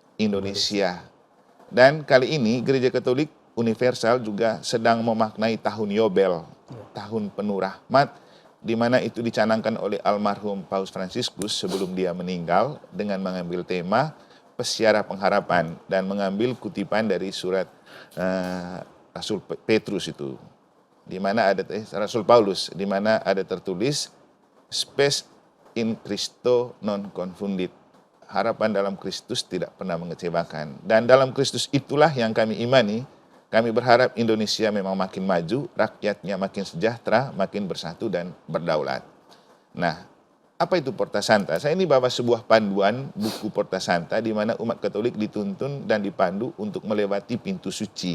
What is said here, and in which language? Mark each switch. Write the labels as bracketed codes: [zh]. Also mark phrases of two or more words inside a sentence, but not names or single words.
[id] Dan kali ini Gereja Katolik universal juga sedang memaknai tahun Yobel, tahun penuh rahmat, di mana itu dicanangkan oleh almarhum Paus Fransiskus sebelum dia meninggal dengan mengambil tema Pesiara Pengharapan dan mengambil kutipan dari surat Rasul Petrus itu, di mana ada Rasul Paulus, di mana ada tertulis [la] spes in Christo non confundit. [id] Harapan dalam Kristus tidak pernah mengecewakan. Dan dalam Kristus itulah yang kami imani. Kami berharap Indonesia memang makin maju, rakyatnya makin sejahtera, makin bersatu dan berdaulat. Nah, apa itu Porta Santa? Saya ini bawa sebuah panduan buku Porta Santa di mana umat Katolik dituntun dan dipandu untuk melewati pintu suci.